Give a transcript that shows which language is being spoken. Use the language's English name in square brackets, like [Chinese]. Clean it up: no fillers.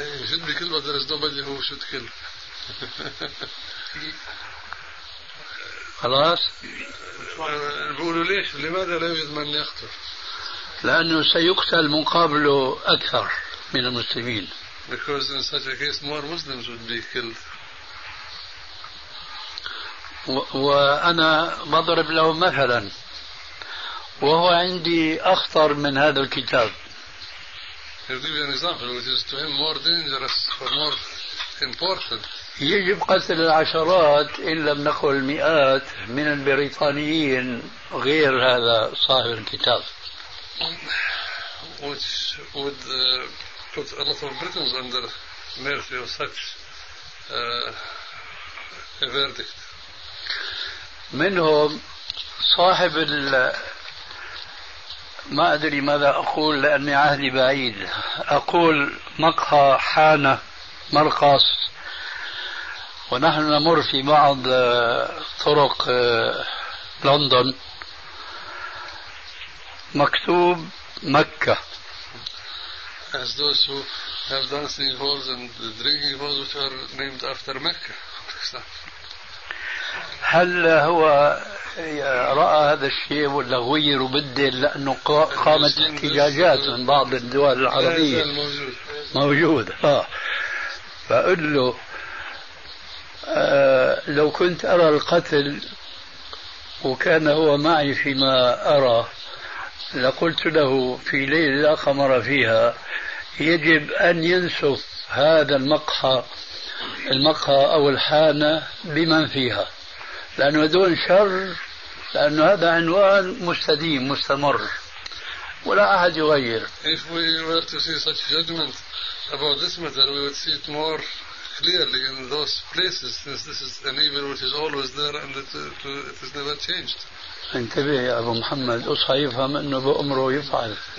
[Arabic] شد بكل بدرس دوبالي هو شد كل خلاص نقول ليش لماذا لا يوجد من يقتل؟ لأنه سيقتل مقابله أكثر من المسلمين. [English] Because in such a case more Muslims would be killed. [Arabic] وأنا بضرب له مثلا وهو عندي أخطر من هذا الكتاب. [English] He'll give you an example which is to him more dangerous or more important. [Arabic] يجب قتل العشرات إن لم نقل مئات من البريطانيين غير هذا صاحب الكتاب. [English] Which would put a lot of Britons under mercy of such a verdict. [Arabic] منهم صاحب ال ما أدري ماذا أقول لأني عهدي بعيد، أقول مقهى حانة مرقص، ونحن نمر في بعض طرق لندن مكتوب مكة. [English] As those who have dancing halls and drinking halls which are named after Mecca. [Arabic] هل هو رأى هذا الشيء ولا غير وبدل لأنه قامت احتجاجات من بعض الدول العربية؟ موجود. فأقول له لو كنت أرى القتل وكان هو معي فيما أرى لقلت له في ليلة لا قمر فيها يجب أن ينسف هذا المقهى أو الحانة بمن فيها، لأنه دون شر، لأنه هذا عنوان مستديم مستمر ولا أحد يغير. [English] If we were to see such judgment about this matter, we would see it more clearly in those places, since this is an evil which is always there and it has never changed. [Arabic] انتبه يا أبو محمد، أصحى يفهم أنه بأمره يفعل.